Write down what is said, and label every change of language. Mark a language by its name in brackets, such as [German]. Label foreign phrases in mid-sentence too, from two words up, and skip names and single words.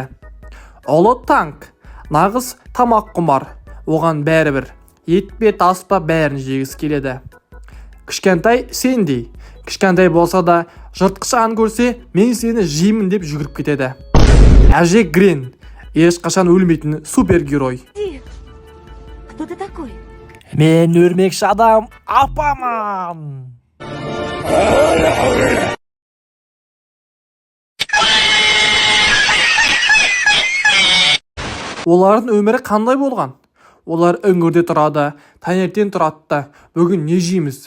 [Kazakh] Ұлы Танк, нағыз тамақ құмар, оған бәрібір, ет пе тас па бәрін жегісі келеді. Кішкентай Сэнди, кішкентай болса да жыртқыш ан көрсе, мен сені жеймін деп жүгіріп кетеді. Әже Грен, ешқашан өлмейтін супергерой. [Russian] Кто ты такой? [Kazakh] Мен өрмекші адам апаман. Олардың өмірі қандай болған? Олар үңгірде тұрады, таңертең тұрады, бүгін не жейміз?